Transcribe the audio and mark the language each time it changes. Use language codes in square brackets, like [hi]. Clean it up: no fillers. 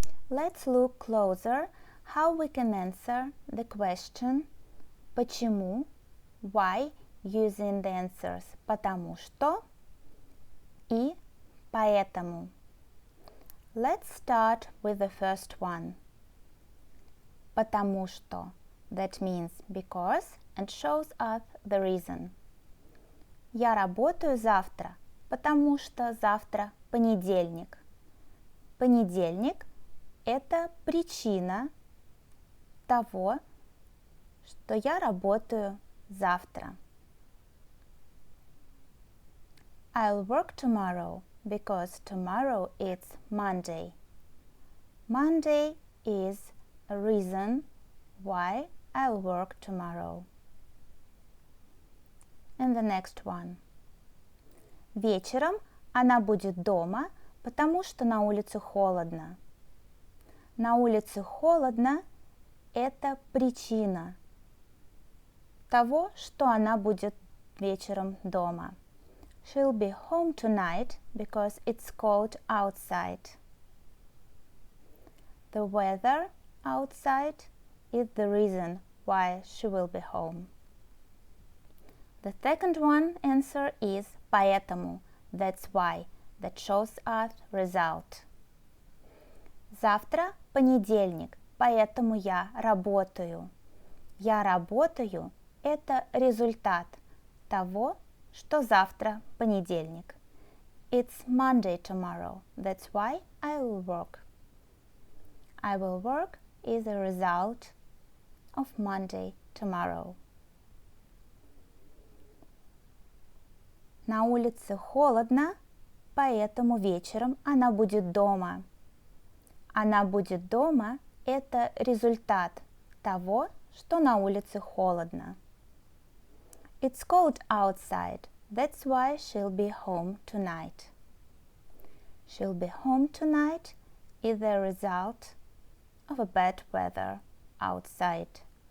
[en] Let's look closer how we can answer the question почему, why, using the answers потому что и поэтому. Let's start with the first one. Потому что, that means because and shows us the reason. [ru] Я работаю завтра, потому что завтра понедельник. Понедельник – это причина того, что я работаю завтра. [en] I'll work tomorrow because tomorrow is Monday. Monday is a reason why I'll work tomorrow. And the next one. [ru] Вечером она будет дома, потому что на улице холодно. На улице холодно – это причина того, что она будет вечером дома. [en] She'll be home tonight because it's cold outside. The weather outside is the reason why she will be home. The second one answer is поэтому, that's why, that shows us result. [ru] Завтра понедельник, поэтому я работаю. Я работаю – это результат того, что завтра понедельник. [en] It's Monday tomorrow, that's why I will work. I will work is a result of Monday tomorrow. [ru] На улице холодно, поэтому вечером она будет дома. Она будет дома – это результат того, что на улице холодно. [en] It's cold outside, that's why she'll be home tonight. She'll be home tonight is the result of a bad weather outside.